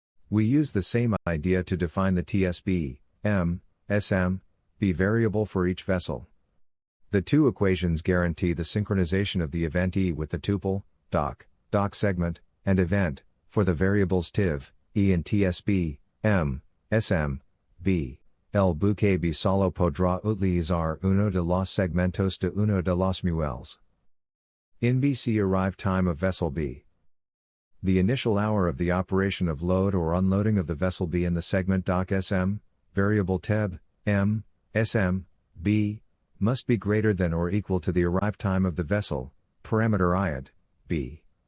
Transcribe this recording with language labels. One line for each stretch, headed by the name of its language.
English: We use the same idea to define the TSB, M, SM, B variable for each vessel. The two equations guarantee the synchronization of the event E with the tuple, dock, dock segment, and event, for the variables TIV, E and TSB, M, SM, B.
Spanish: El buque B solo podrá utilizar uno de los segmentos de uno de los muelles.
English: In BC arrive time of vessel B. The initial hour of the operation of load or unloading of the vessel B in the segment dock SM, variable TEB, M, SM, B, must be greater than or equal to the arrive time of the vessel, parameter IAD, B.